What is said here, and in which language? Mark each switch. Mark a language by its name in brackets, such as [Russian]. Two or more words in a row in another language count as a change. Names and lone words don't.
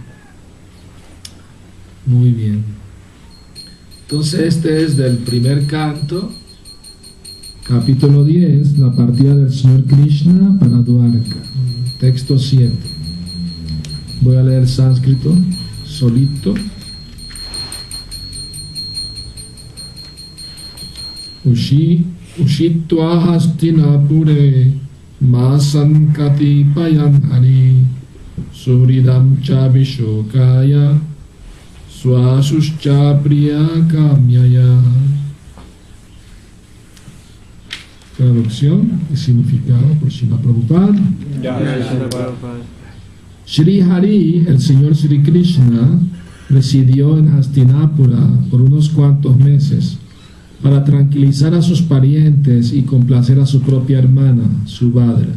[Spanish] Muy bien. Entonces este es del primer canto, capítulo 10, la partida del Señor Krishna para Dwarka, texto 7. Voy a leer sánscrito solito. [Sanskrit] उषित्वा हास्तिनपुरे मासान् कतिपयान् हरि सुहृदं च विशोकाय स्वसुश्च प्रिय काम्यया. [Spanish] Traducción y significado por Srila Prabhupada. Shri Hari, el Señor Sri Krishna, residió en Hastinapura por unos cuantos meses para tranquilizar a sus parientes y complacer a su propia hermana, Subhadra.